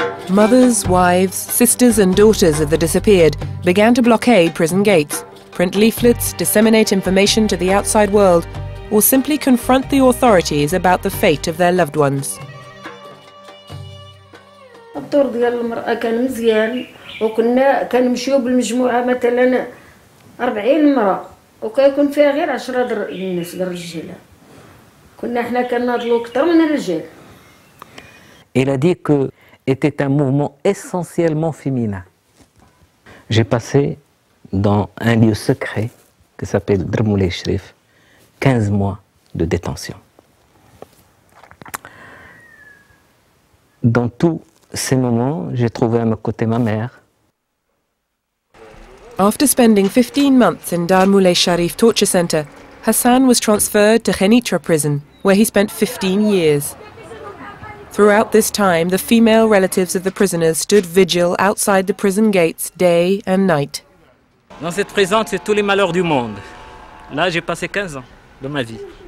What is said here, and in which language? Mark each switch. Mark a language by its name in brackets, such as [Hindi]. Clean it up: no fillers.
[English] Mothers, wives, sisters and daughters of the disappeared began to blockade prison gates, print leaflets, disseminate information to the outside world, or simply confront the authorities about the fate of their loved ones. [Arabic] الدور ديال المرأة كان مزيان كنمشيو بالمجموعة مثلا 40 مرة وكيكون فيها غير 10 الناس الرجالة كنا حنا كناضلو أكثر من الرجال. [French] Elle a dit que était un mouvement essentiellement féminin. J'ai passé dans un lieu secret qui s'appelle Dar Moulay Sharif 15 mois de détention. Dans tous ces moments, j'ai trouvé à mes côtés ma mère. [English] After spending 15 months in Dar Moulay Sharif torture center, Hassan was transferred to Khenitra prison, where he spent 15 years. Throughout this time, the female relatives of the prisoners stood vigil outside the prison gates day and night. [French] Dans cette prison, c'est tous les malheurs du monde. Là, j'ai passé 15 ans de ma vie.